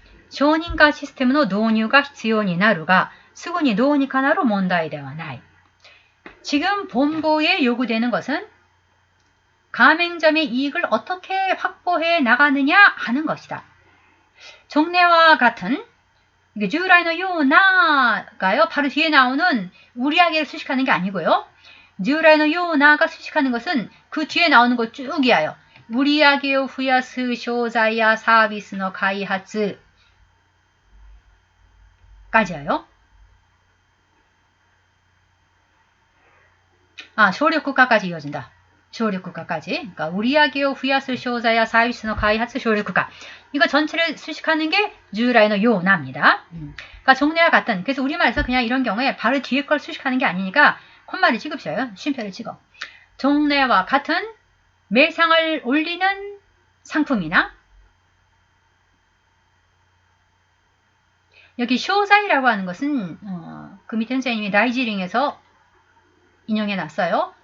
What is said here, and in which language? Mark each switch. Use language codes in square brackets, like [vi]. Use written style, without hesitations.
[ja] 쇼닌가 시스템의導入が 必要になるがすぐにどうにかなる問題ではない. [ko] 지금 본부에 요구되는 것은 가맹점의 이익을 어떻게 확보해 나가느냐 하는 것이다. 종래와 같은 [ja] 従来のよう [ko] 나가요. 바로 뒤에 나오는 [ja] 우리야기를 [ko] 수식하는 게 아니고요. [ja] 従来のよう [ko] 나가 수식하는 것은 그 뒤에 나오는 거 쭉이에요. [ja] 우리야기를 増やす商材やサービスの開発 [ko] 까지예요. 省力化까지 이어진다. 省力化까지. 그러니까 [ja] 우리야기를 増やす商材やサービスの開発 省力化. [ko] 이거 전체를 수식하는 게 [ja] 従来のよう [ko] 나입니다. 그러니까 종래와 같은. 그래서 우리말에서 그냥 이런 경우에 바로 뒤에 걸 수식하는 게 아니니까 콤마를 찍으셔요. 쉼표를 찍어. 종래와 같은 매상을 올리는 상품이나 여기 쇼자이라고 하는 것은 그 밑에 선생님이 라이지링에서 인용해 놨어요.